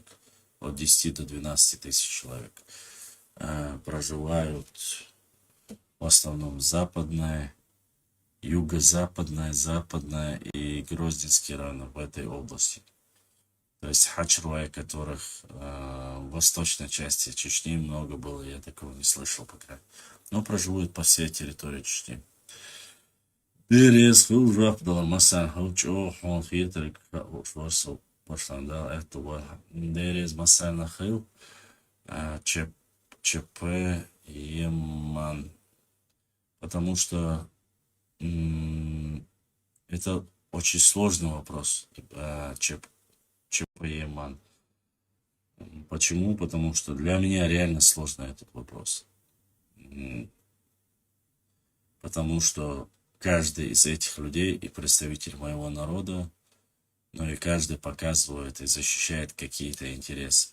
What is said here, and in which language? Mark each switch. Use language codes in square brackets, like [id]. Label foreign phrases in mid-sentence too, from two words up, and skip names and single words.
[ru] От 10 до 12 тысяч человек проживают в основном западная, юго-западная, западная и Гроздинский район в этой области. То есть хачруай, которых в восточной части Чечни много было, я такого не слышал пока. Но проживают по всей территории Чечни. [inh] Дерез хужак дала масан хучо хон хитрик шварсу пашанда этого дерез масан нахил ЧП Еман. [ru] Потому что это очень сложный вопрос. [inh] ЧП Еман. [ru] Почему? Потому что для меня реально сложный этот вопрос. Потому что каждый из этих людей и представитель моего народа, но и каждый показывает и защищает какие-то интересы.